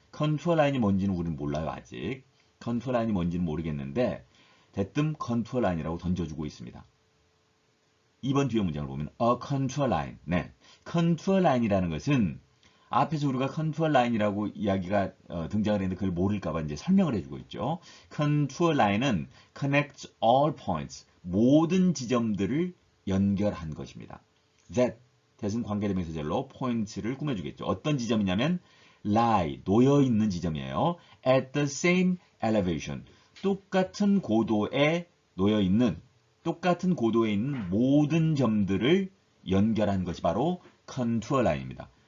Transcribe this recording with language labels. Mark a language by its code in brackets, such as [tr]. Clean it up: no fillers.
[ko] 컨투어 라인이 뭔지는 우리는 몰라요, 아직. 컨투어 라인이 뭔지는 모르겠는데 대뜸 컨투어 라인이라고 던져주고 있습니다. 2번 뒤에 문장을 보면 [en] a contour line. [ko] 네, 컨투어 라인이라는 것은 앞에서 우리가 컨투어 라인이라고 이야기가 등장을 했는데 그걸 모를까봐 이제 설명을 해주고 있죠. 컨투어 라인은 [en] connects all points. [ko] 모든 지점들을 연결한 것입니다. that은 관계대명사절로 points를 꾸며주겠죠. 어떤 지점이냐면 lie, 놓여있는 지점이에요. [en] at the same elevation. [ko] 똑같은 고도에 놓여있는, 똑같은 고도에 있는 모든 점들을 연결한 것이 바로 컨투어 라인입니다.